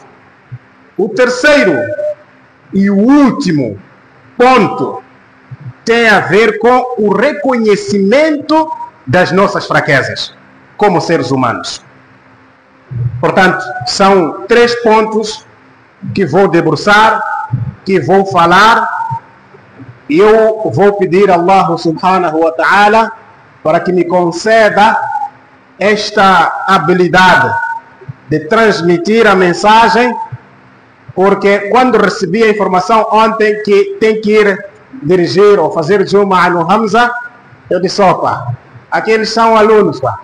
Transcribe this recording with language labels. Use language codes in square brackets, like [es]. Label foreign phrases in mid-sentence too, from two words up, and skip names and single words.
[pt] O terceiro e o último ponto tem a ver com o reconhecimento das nossas fraquezas como seres humanos. Portanto, são 3 pontos que vou debruçar, que vou falar, e eu vou pedir a Allah [ar] سبحانه وتعالى [pt] para que me conceda esta habilidade de transmitir a mensagem, porque quando recebi a informação ontem que tem que ir dirigir ou fazer Juma no Hamza, eu disse, opa, aqueles são alunos, pá.